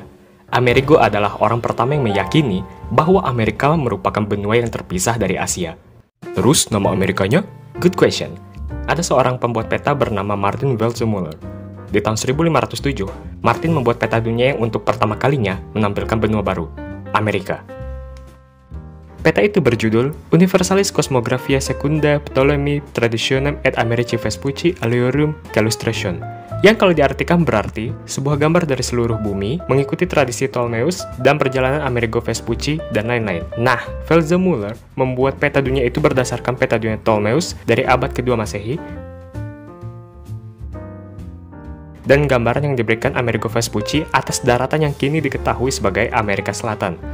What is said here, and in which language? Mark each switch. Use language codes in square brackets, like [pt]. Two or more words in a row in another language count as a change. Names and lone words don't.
[id] Amerigo adalah orang pertama yang meyakini bahwa Amerika merupakan benua yang terpisah dari Asia. Terus, nama Amerikanya? [en] Good question. [id] Ada seorang pembuat peta bernama Martin Weltzmuller. Di tahun 1507, Martin membuat peta dunia yang untuk pertama kalinya menampilkan benua baru, Amerika. Peta itu berjudul Universalis Cosmographia Secunda Ptolemy Traditionem et Americi Vespucci Aliorum Calustration, yang kalau diartikan berarti sebuah gambar dari seluruh bumi mengikuti tradisi Ptolemeus dan perjalanan Amerigo Vespucci dan lain-lain. Nah, Weltzmuller membuat peta dunia itu berdasarkan peta dunia Ptolemeus dari abad kedua Masehi dan gambaran yang diberikan Amerigo Vespucci atas daratan yang kini diketahui sebagai Amerika Selatan.